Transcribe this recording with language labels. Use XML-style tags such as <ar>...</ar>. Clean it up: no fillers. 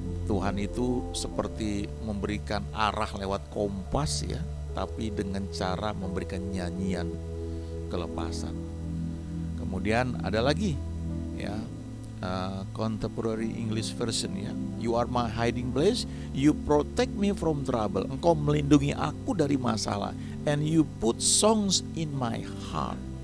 <id>Tuhan itu seperti memberikan arah lewat kompas ya, tapi dengan cara memberikan nyanyian kelepasan. Kemudian ada lagi ya, Contemporary English Version ya.</id> <en>You are my hiding place, you protect me from trouble.</en> <id>Engkau melindungi aku dari masalah.</id> <en>And you put songs in my heart.</en>